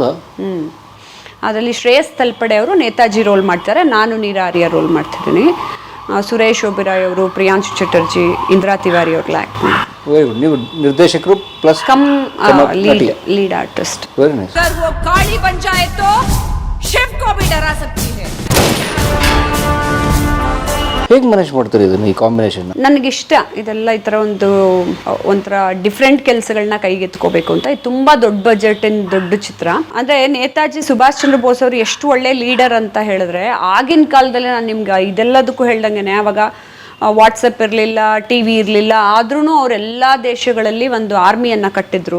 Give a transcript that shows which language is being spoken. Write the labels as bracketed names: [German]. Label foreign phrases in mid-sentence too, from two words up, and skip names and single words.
[Kannada] ಅದರಲ್ಲಿ ಶ್ರೇಯಸ್ ತಲ್ಪಡೆ ಅವರು ನೇತಾಜಿ ರೋಲ್ ಮಾಡ್ತಾರೆ, ನಾನು ನೀರಾ ಆರ್ಯ ರೋಲ್ ಮಾಡ್ತಿದ್ದೀನಿ. ಸುರೇಶ್ ಒಬಿರಾಯ್ ಅವರು, ಪ್ರಿಯಾಂಶು ಚಟರ್ಜಿ, ಇಂದ್ರಾ ತಿವಾರಿ ಅವ್ರಲ್ಲ ಆ್ಯಕ್ಟ್ ಮಾಡಿ. [English] very good. [Kannada] ನೀವು ನಿರ್ದೇಶಕರು ಪ್ಲಸ್ [English] lead artist. very nice. [Hindi] अगर वो काली बन जाए तो शिव को भी डरा सकती है. [Kannada] ಹೇಗೆ ಮ್ಯಾನೇಜ್ ಮಾಡ್ತಾರೆ ಇದನ್ನು, ಈ ಕಾಂಬಿನೇಷನ್? ನನಗಿಷ್ಟ ಇದೆಲ್ಲ ಈ ಥರ ಒಂಥರ ಡಿಫ್ರೆಂಟ್ ಕೆಲಸಗಳನ್ನ ಕೈಗೆತ್ಕೋಬೇಕು ಅಂತ. ಇದು ತುಂಬ ದೊಡ್ಡ ಬಜೆಟ್ ದೊಡ್ಡ ಚಿತ್ರ. ಅಂದರೆ ನೇತಾಜಿ ಸುಭಾಷ್ ಚಂದ್ರ ಬೋಸ್ ಅವರು ಎಷ್ಟು ಒಳ್ಳೆ ಲೀಡರ್ ಅಂತ ಹೇಳಿದ್ರೆ, ಆಗಿನ ಕಾಲದಲ್ಲಿ ನಾನು ನಿಮ್ಗೆ ಇದೆಲ್ಲದಕ್ಕೂ ಹೇಳ್ದಂಗೆ ಅವಾಗ ವಾಟ್ಸಪ್ ಇರಲಿಲ್ಲ, ಟಿ ವಿ ಇರಲಿಲ್ಲ, ಆದ್ರೂ ಅವರೆಲ್ಲ ದೇಶಗಳಲ್ಲಿ ಒಂದು ಆರ್ಮಿಯನ್ನು ಕಟ್ಟಿದ್ರು.